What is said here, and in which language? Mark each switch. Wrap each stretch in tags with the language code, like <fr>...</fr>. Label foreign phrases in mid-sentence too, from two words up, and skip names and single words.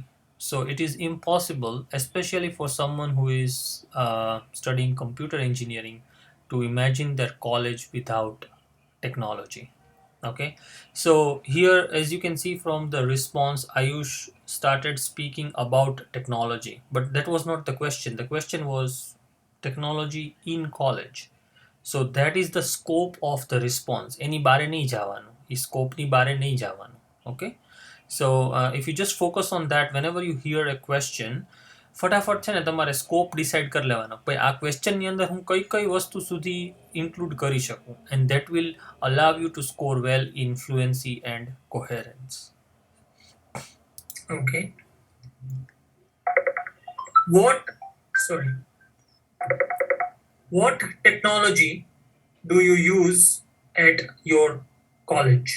<en>So it is impossible, especially for someone who is studying computer engineering, to imagine their college without technology. Okay, so here, as you can see from the response, Ayush started speaking about technology, but that was not the question. The question was technology in college. So that is the scope of the response.</en> <gu>એની બારે નહીં જવાનું. એ સ્કોપની બારે નહીં જવાનું.</gu> <en>Okay. So if you just focus on that, whenever you hear a question,</en> <gu>ફટાફટ છે ને તમારે સ્કોપ ડિસાઇડ કરી લેવાનો. ભાઈ આ ક્વેશ્ચનની અંદર હું કઈ કઈ વસ્તુ સુધી ઇન્ક્લુડ કરી શકું,</gu> <en>and that will allow you to score well in fluency and coherence. Okay. What, sorry, what technology do you use at your college?</en>